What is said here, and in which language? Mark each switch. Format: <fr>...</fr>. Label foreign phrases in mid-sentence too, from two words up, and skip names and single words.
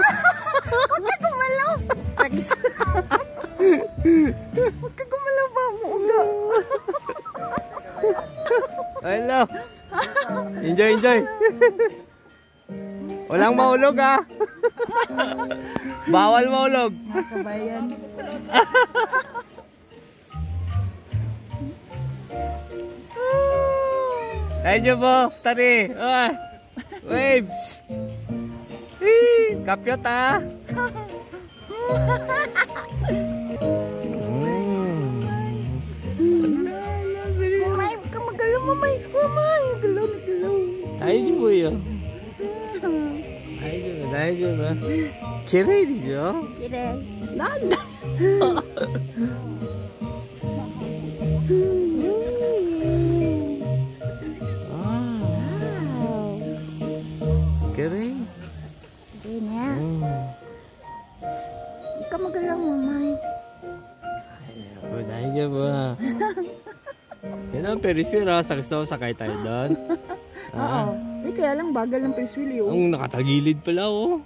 <tl>Huwag ka gumalaw. Tagis. Huwag ka gumalaw ba? Muuga.</tl> <en>Hello. Enjoy.</en> <tl>Walang maulog ha. Bawal maulog. Mga kabayan.</tl> <ja>大丈夫、二人.</ja> <en>Waves.</en> <tl>Kapyot ha. Mamay, huwag ka magalaw, mamay. Mamay, magalaw.</tl> <ja>大丈夫よ. Daijoubu. きれいですよ. きれい。なんだ. Wow. Kirei.</ja> <tl>Yun ya. Huwag ka magalaw, mamay. Daijoubu. Yan ang</tl> <en>Ferris wheel</en> <tl>ha. Gusto mo sakay tayo doon. Oo. Eh, kaya lang bagal ng</tl> <en>Ferris wheel,</en> <tl>yun. Ang nakatagilid pala oh.</tl>